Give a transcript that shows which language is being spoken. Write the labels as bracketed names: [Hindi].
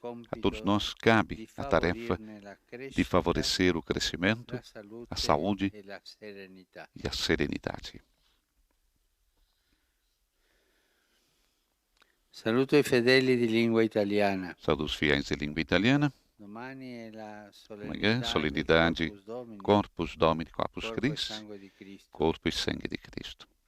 [Portuguese] A todos nós cabe a tarefa de favorecer o crescimento, a saúde e a serenidade. [Italian] Saluto i fedeli di lingua italiana. [Portuguese] Saúdo os fiéis de língua italiana. Amanhã, solenidade Corpus Domini, Corpus Christi, corpo e sangue de Cristo.